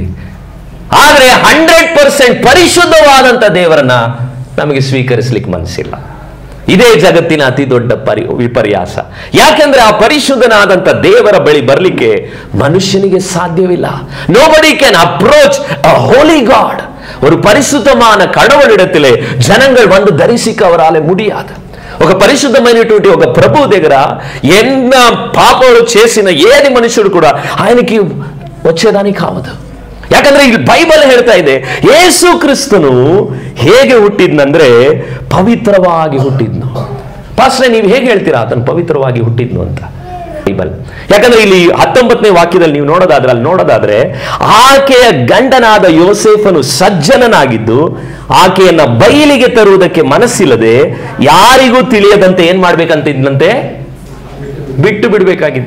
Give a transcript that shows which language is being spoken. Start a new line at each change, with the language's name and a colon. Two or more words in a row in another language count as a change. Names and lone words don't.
Kannada: ಆದ್ರೆ 100% ಪರಿಶುದ್ಧವಾದಂತ ದೇವರನ್ನ ನಮಗೆ ಸ್ವೀಕರಿಸಲಿಕ್ಕೆ ಮನಸ್ಸಿಲ್ಲ. ಇದೇ ಜಗತ್ತಿನ ಅತಿ ದೊಡ್ಡ ವಿಪರ್ಯಾಸ. ಯಾಕೆಂದ್ರೆ ಆ ಪರಿಶುದ್ಧನಾದಂತ ದೇವರ ಬಳಿ ಬರಲಿಕ್ಕೆ ಮನುಷ್ಯನಿಗೆ ಸಾಧ್ಯವಿಲ್ಲ.
English: Nobody can approach a holy God.
Tamil: ஒரு பரிசுத்தமான கடவுளிடத்திலே ஜனங்கள் வந்து தரிசிக்க அவராலே முடியாது.
Telugu: ఒక పరిశుద్ధమైనటువంటి ఒక ప్రభు దగ్గర ఎన్న పాపాలు చేసిన ఏది మనుషుడు కూడా ఆయనకి వచ్చేదానికి కావదు.
Kannada: ಯಾಕಂದ್ರೆ ಇಲ್ಲಿ ಬೈಬಲ್ ಹೇಳ್ತಾ ಇದೆ ಯೇಸು ಕ್ರಿಸ್ತನು ಹೇಗೆ ಹುಟ್ಟಿದ್ನಂದ್ರೆ ಪವಿತ್ರವಾಗಿ ಹುಟ್ಟಿದ್ನು. ಪಾಸ್ಟರ್ ನೀವು ಹೇಗೆ ಹೇಳ್ತೀರಾ ಆತನು ಪವಿತ್ರವಾಗಿ ಹುಟ್ಟಿದ್ನು ಅಂತ? ಬೈಬಲ್ ಯಾಕಂದ್ರೆ ಇಲ್ಲಿ 19ನೇ ವಾಕ್ಯದಲ್ಲಿ ನೀವು ನೋಡೋದಾದ್ರೆ ಆಕೆಯ ಗಂಡನಾದ ಯೋಸೇಫನು ಸಜ್ಜನನಾಗಿದ್ದು ಆಕೆಯನ್ನ ಬಯಲಿಗೆ ತರುವುದಕ್ಕೆ ಮನಸ್ಸಿಲ್ಲದೆ ಯಾರಿಗೂ ತಿಳಿಯದಂತೆ ಏನ್ ಮಾಡ್ಬೇಕಂತಿದ್ನಂತೆ, ಬಿಟ್ಟು ಬಿಡ್ಬೇಕಾಗಿತ್ತು.